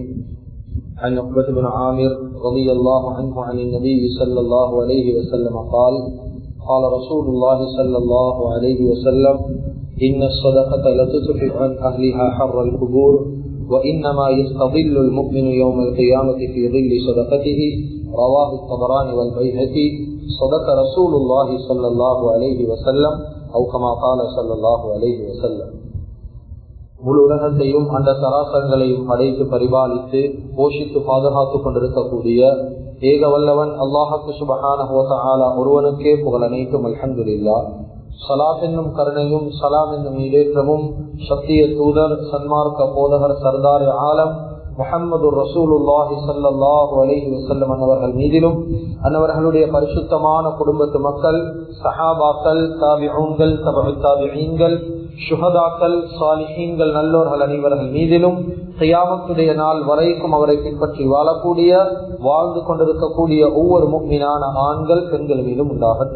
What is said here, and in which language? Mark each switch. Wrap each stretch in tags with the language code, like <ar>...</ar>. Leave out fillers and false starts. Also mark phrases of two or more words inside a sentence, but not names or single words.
<ar>عن عقبة بن عامر رضي الله عنه عن النبي صلى الله عليه وسلم قال: قال رسول الله صلى الله عليه وسلم: إن الصدقة لتطفئ عن أهلها حر القبور وإنما يستظل المؤمن يوم القيامة في ظل صدقته. رواه الطبراني والبيهقي. صدق رسول الله صلى الله عليه وسلم أو كما قال صلى الله عليه وسلم.</ar> <ta>முழு உலகத்தையும் அந்த சராசரங்களையும் படைத்து பரிபாலித்து போஷித்து பாதுகாத்துக் கொண்டிருக்கக்கூடிய ஏக வல்லவன்</ta> <ar>الله سبحانه وتعالى</ar> <ta>ஒருவனுக்கே புகழ் அனைத்தும். அல்ஹம்துலில்லாஹ். ஸலாத் என்னும் கருணையும் சலாம் என்னும் ஈடேற்றமும் சத்திய தூதர் சன்மார்க்க போதகர் சர்தார் ஆலம் முஹம்மது</ta> <ar>رسول الله صلى الله عليه وسلم</ar> <ta>அன்னவர்கள் மீதிலும் அன்னவர்களுடைய பரிசுத்தமான குடும்பத்து மக்கள், சஹாபாக்கள், தாபிஊன்கள், தபஉ தாபிஈன்கள், ஷுஹதாக்கள், சாலிஹீன்கள், நல்லோர்கள் அனைவர்கள் மீதிலும் கியாமத்துடைய நாள் வரைக்கும் அவரை பின்பற்றி வாழக்கூடிய வாழ்ந்து கொண்டிருக்கக்கூடிய ஒவ்வொரு முஃமினான ஆண்கள் பெண்கள் மீதும் உண்டாகட்டும்.</ta>